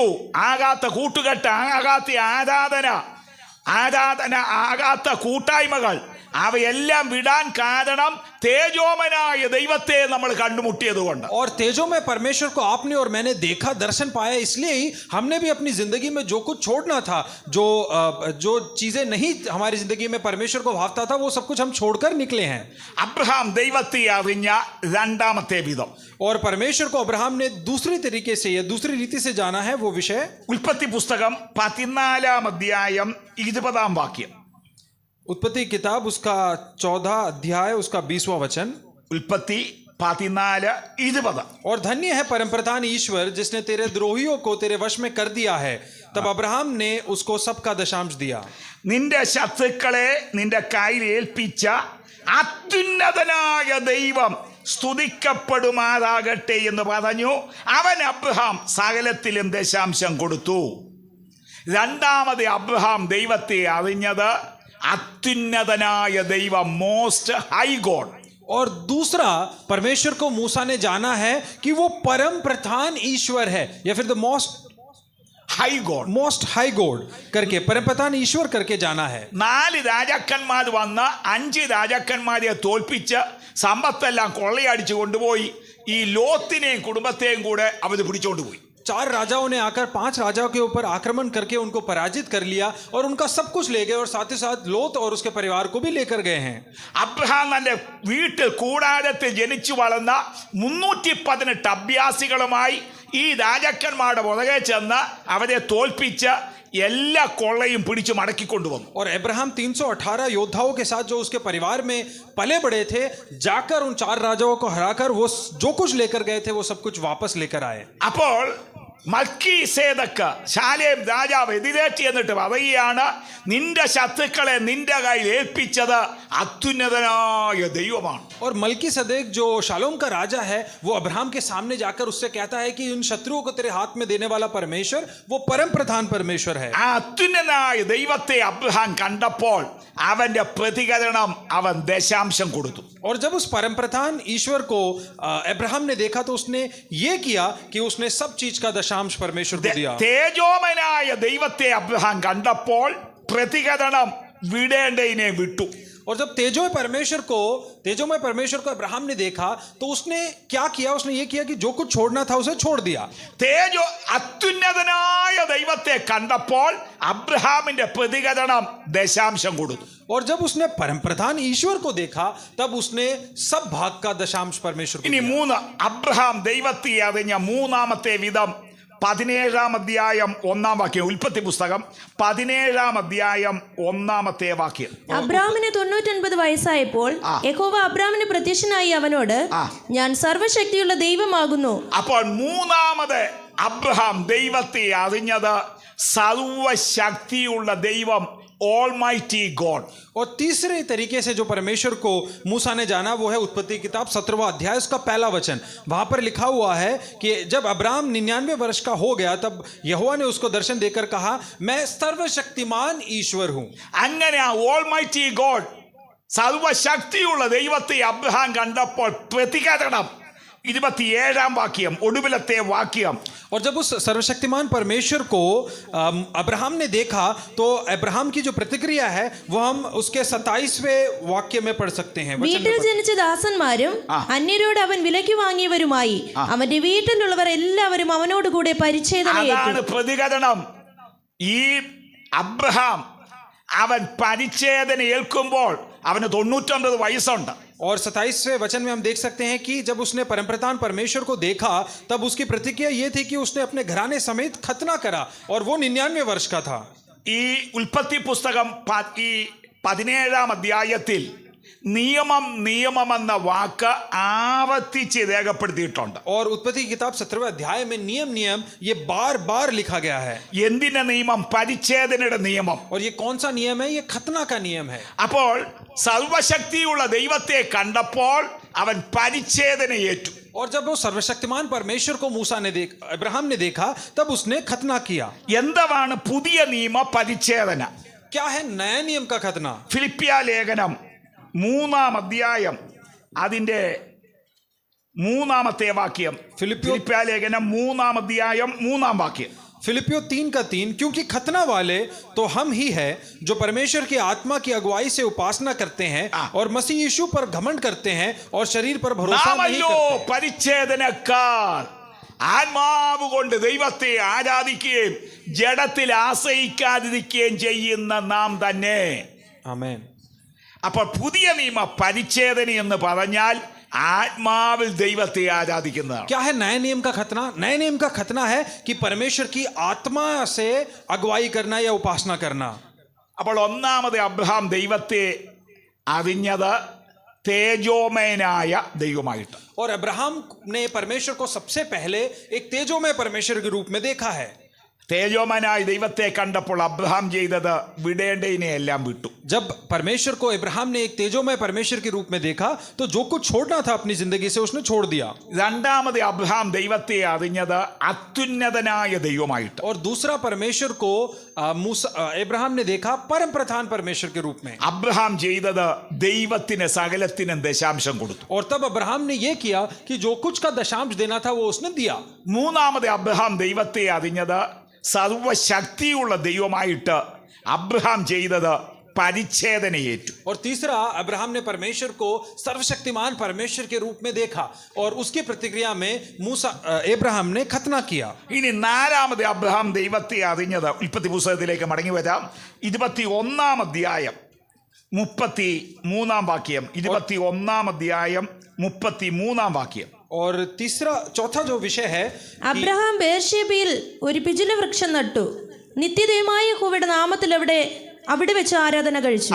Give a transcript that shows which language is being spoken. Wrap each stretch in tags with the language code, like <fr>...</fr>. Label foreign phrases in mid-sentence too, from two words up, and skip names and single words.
<ml>ആകാത്ത കൂട്ടുകെട്ട്, ആകാത്ത ആരാധന ആകാത്ത കൂട്ടായ്മകൾ അവയെല്ലാം വിടാൻ കാരണം തേജോമനായ ദൈവത്തെ നമ്മൾ കണ്ടുമുട്ടിയത് കൊണ്ട്.</ml> <hi>और तेजोमय परमेश्वर को आपने और मैंने देखा, दर्शन पाया, इसलिए ही हमने भी अपनी जिंदगी में जो कुछ छोड़ना था, जो चीजें नहीं हमारी जिंदगी में परमेश्वर को भावता था, वो सब कुछ हम छोड़कर निकले हैं।</hi> <ml>അബ്രഹാം ദൈവത്തെ അറിഞ്ഞ രണ്ടാമത്തെ വിധം,</ml> <hi>और परमेश्वर को अब्राहम ने दूसरी तरीके से या दूसरी रीति से जाना है, वो विषय</hi> <ml>ഉൽപ്പത്തി പുസ്തകം 14 അധ്യായം 20 വാക്യം.</ml> <hi>उत्पत्ति किताब उसका 14 अध्याय उसका 20वां वचन.</hi> <ml>ഉൽപ്പത്തി 14:20.</ml> <hi>और धन्य है परमप्रधान ईश्वर जिसने तेरे द्रोहियों को तेरे वश में कर दिया है. तब अब्राहम ने उसको सबका दशांश दिया.</hi> <ml>നിന്റെ ശത്രുക്കളെ നിന്റെ കയ്യിൽ ഏൽപ്പിച്ച അത്യുന്നതനായ ദൈവം സ്തുതിക്കപ്പെടുമാറാകട്ടെ എന്ന് പറഞ്ഞു. അവൻ അബ്രഹാം സകലത്തിലും ദശാംശം കൊടുത്തു. രണ്ടാമത് അബ്രഹാം ദൈവത്തെ അറിഞ്ഞത് അത്യുന്നതനായ ദൈവം,</ml> <en>Most High God.</en> <hi>और दूसरा परमेश्वर को मूसा ने जाना है कि वो परम प्रधान ईश्वर है या फिर</hi> <en>The Most High God</en> <hi>करके परम प्रधान ईश्वर करके जाना है.</hi> <ml>4 രാജാക്കന്മാർ വന്ന് 5 രാജാക്കന്മാരെ തോൽപ്പിച്ച് സമ്പത്തെല്ലാം കൊള്ളയടിച്ചു കൊണ്ടുപോയി. ഈ ലോത്തിനെയും കുടുംബത്തെയും കൂടെ അവർ പിടിച്ചോണ്ടുപോയി.</ml> <hi>4 राजाओं ने आकर 5 राजाओं के ऊपर आक्रमण करके उनको पराजित कर लिया और उनका सब कुछ ले गए और साथ ही साथ लोत और उसके परिवार को भी लेकर गए हैं.</hi> <ml>അബ്രഹാം തന്റെ വീട്ടിൽ കൂടാരത്തിൽ ജനിച്ചു വളർന്ന 318 അഭ്യാസികളുമായി ഈ രാജാക്കന്മാരുടെ പുറകെ ചെന്ന് അവരെ തോൽപ്പിച്ച് എല്ലാ കൊള്ളയും പിടിച്ചു മടക്കിക്കൊണ്ടുവന്നു.</ml> <hi>और अब्राहम 318 योद्धाओं के साथ जो उसके परिवार में पले बड़े थे जाकर उन 4 राजाओं को हराकर वो जो कुछ लेकर गए थे वो सब कुछ वापस लेकर आए.</hi> <ml>അപ്പോൾ മൽക്കീസേദക്ക് ശാലേം രാജാവ് എതിരേറ്റ് എന്നിട്ട് പറയുകയാണ്, നിന്റെ ശത്രുക്കളെ നിന്റെ കയ്യിൽ ഏൽപ്പിച്ചത് അത്യുന്നതനായ ദൈവമാണ്.</ml> <hi>और मलकी सदेक जो शालोम का राजा है वो अब्राहम के सामने जाकर उससे कहता है कि उन शत्रुओं को तेरे हाथ में देने वाला परमेश्वर वो परम प्रधान परमेश्वर है.</hi> <ml>ആ അത്യുന്നതനായ ദൈവത്തെ അബ്രഹാം കണ്ടപ്പോൾ അവന്റെ പ്രതികരണം അവൻ ദശാംശം കൊടുത്തു.</ml> <hi>और जब उस परम प्रधान ईश्वर को अब्राहम ने देखा तो उसने ये किया कि उसने सब चीज का दशांश परमेश्वर को दिया.</hi> <ml>തേജോമനായ ദൈവത്തെ അബ്രഹാം കണ്ടപ്പോൾ പ്രതികരണം വിടേണ്ടതിനെ വിട്ടു.</ml> <hi>और जब तेजोमय परमेश्वर को अब्राहम ने देखा तो उसने क्या किया? उसने ये किया कि जो कुछ छोड़ना था उसे छोड़ दिया.</hi> <ml>അത്യുന്നതനായ ദൈവത്തെ കണ്ടപ്പോൾ അബ്രഹാമിന്റെ പ്രതികരണം ദശാംശം കൊടുത്തു.</ml> <hi>और जब उसने परम प्रधान ईश्वर को देखा तब उसने सब भाग का दशांश परमेश्वर को</hi> <ml>ഇനി</ml> <hi>दिया.</hi> <ml>3 അബ്രഹാം ദൈവത്തെ അറിഞ്ഞ മൂന്നാമത്തെ വിധം 17 അധ്യായം 1 വാക്യം. ഉൽപ്പത്തി പുസ്തകം 17 അധ്യായം 1 വാക്യം. അബ്രാമിന് 99 വയസ്സായപ്പോൾ യഹോവ അബ്രാമിന് പ്രത്യക്ഷനായി അവനോട്, ഞാൻ സർവശക്തിയുള്ള ദൈവമാകുന്നു. അപ്പോൾ മൂന്നാമത് അബ്രഹാം ദൈവത്തെ അറിഞ്ഞത് സർവശക്തിയുള്ള ദൈവം,</ml> <en>Almighty God.</en> <hi>और तीसरे तरीके से जो परमेश्वर को मूसा ने जाना वो है उत्पत्ति किताब 17वां अध्याय उसका पहला वचन. वहां पर लिखा हुआ है कि जब अब्राम 99 वर्ष का हो गया तब यहोवा ने उसको दर्शन देकर कहा, मैं सर्वशक्तिमान ईश्वर हूं.</hi> <ml>അങ്ങനെ</ml> <en>Almighty God,</en> <ml>സർവശക്തിയുള്ള ദൈവത്തെ അബ്രഹാം കണ്ടപ്പോൾ പ്രതികരണം 27 വാക്യം, ഒടുവിലത്തെ വാക്യം.</ml> <hi>और जब उस सर्वशक्तिमान परमेश्वर को अब्राहम ने देखा तो अब्राहम की जो प्रतिक्रिया है वो हम उसके 27वें वाक्य में पढ़ सकते हैं.</hi> <ml>വീട്ടിൽ ജനിച്ച ദാസന്മാരും അന്യരോട് അവൻ വിലയ്ക്ക് വാങ്ങിയവരുമായി അവന്റെ വീട്ടിലുള്ളവർ എല്ലാവരും അവനോട് കൂടെ പരിച്ഛേദനയേറ്റു. പ്രതികരണം. ഈ അബ്രഹാം അവൻ പരിച്ഛേദന ഏൽക്കുമ്പോൾ അവന് 99 വയസ്സുണ്ട്.</ml> <hi>और 27वें वचन में हम देख सकते हैं कि जब उसने परमप्रधान परमेश्वर को देखा तब उसकी प्रतिक्रिया ये थी कि उसने अपने घराने समेत खतना करा और वो 99 वर्ष का था.</hi> <ml>ഈ ഉൽപ്പത്തി പുസ്തകം ഈ 17-ാം അധ്യായത്തിൽ നിയമം എന്ന വാക്ക് ആവർത്തിച്ച് രേഖപ്പെടുത്തിയിട്ടുണ്ട്.</ml> <hi>और उत्पत्ति की किताब 17वें अध्याय में नियम ये बार बार लिखा गया है.</hi> <ml>എന്തിന്റെ നിയമം? പരിച്ഛേദനയുടെ നിയമം.</ml> <hi>और ये कौन सा नियम है? ये खतना का नियम है.</hi> <ml>അപ്പോൾ സർവശക്തിയുള്ള ദൈവത്തെ കണ്ടപ്പോൾ അവൻ പരിച്ഛേദന ഏറ്റു.</ml> <hi>और जब वो सर्वशक्तिमान परमेश्वर को अब्राहम ने देखा तब उसने खतना किया.</hi> <ml>എന്താണ് പുതിയ നിയമ പരിച്ഛേദന?</ml> <hi>क्या है नया नियम का खतना?</hi> <ml>ഫിലിപ്പിയ ലേഖനം 3-ാം അധ്യായം അതിന്റെ 3-ാമത്തെ വാക്യം. ഫിലിപ്പിയ ലേഖനം 3-ാം അധ്യായം 3-ാം വാക്യം.</ml> <hi>फिलिपियो 3:3 क्योंकि खतना वाले तो हम ही है जो परमेश्वर की आत्मा की अगुवाई से उपासना करते हैं और मसीह यीशु पर घमंड करते हैं और शरीर पर भरोसा नहीं करते.</hi> <ml>പരിച്ഛേദനക്കാർ ആത്മാവ് കൊണ്ട് ദൈവത്തെ ആരാധിക്കുകയും ജഡത്തിൽ ആശ്രയിക്കാതിരിക്കുകയും ചെയ്യുന്ന നാം തന്നെ. ആമേൻ. അപ്പോൾ പുതിയ നിയമ പരിച്ഛേദന എന്ന് പറഞ്ഞാൽ ആത്മാവിൽ ദൈവത്തെ ആരാധിക്കുന്നതാണ്.</ml> <hi>क्या है नए नियम का खतना? नए नियम का खतना है कि परमेश्वर की आत्मा से अगुवाई करना या उपासना करना.</hi> <ml>അപ്പോൾ ഒന്നാമത് അബ്രഹാം ദൈവത്തെ അറിഞ്ഞത് തേജോമയനായ ദൈവമായിട്ട്.</ml> <hi>और अब्राहम ने परमेश्वर को सबसे पहले एक तेजोमय परमेश्वर के रूप में देखा है.</hi> <ml>തേജോമയനായ ദൈവത്തെ കണ്ടപ്പോൾ അബ്രഹാം ചെയ്തത് വിടേണ്ടതിനെ എല്ലാം വിട്ടു.</ml> <hi>जब परमेश्वर को अब्राहम ने एक तेजोमय परमेश्वर के रूप में देखा तो जो कुछ छोड़ना था अपनी जिंदगी से उसने छोड़ दिया.</hi> <ml>രണ്ടാമത് അബ്രഹാം ദൈവത്തെ അറിഞ്ഞത് അത്യുന്നതനായ ദൈവമായിട്ട്.</ml> <hi>और दूसरा परमेश्वर को अब्राहम ने देखा परम प्रधान परमेश्वर के रूप में.</hi> <ml>അബ്രഹാം ചെയ്തത് ദൈവത്തിന് സകലത്തിനും ദശാംശം കൊടുത്തു.</ml> <hi>और तब अब्राहम ने यह किया कि जो कुछ का दशांश देना था वो उसने दिया.</hi> <ml>മൂന്നാമത് അബ്രഹാം ദൈവത്തെ അറിഞ്ഞത് സർവശക്തിയുള്ള ദൈവമായിട്ട് അബ്രഹാം ചെയ്തത് പരിച്ഛേദനയേറ്റു.</ml> <hi>और तीसरा अब्राहम ने परमेश्वर को सर्वशक्तिमान परमेश्वर के रूप में देखा और उसकी प्रतिक्रिया में अब्राहम ने खतना किया.</hi> <ml>ഇനി നാലാമത് അബ്രഹാം ദൈവത്തെ അറിഞ്ഞത് ഉൽപ്പത്തി പുസ്തകത്തിലേക്ക് മടങ്ങി വരാം. 21-ാം അധ്യായം 33-ാം വാക്യം. 21-ാം അധ്യായം 33-ാം വാക്യം.</ml> <hi>और चौथा जो विषय है,</hi> <ml>അബ്രഹാം ബേർഷേബയിൽ ഒരു പിചുല വൃക്ഷം നട്ടു, നിത്യദൈവമായ യഹോവയുടെ നാമത്തിൽ അവിടെ വെച്ച് ആരാധന കഴിച്ചു.</ml>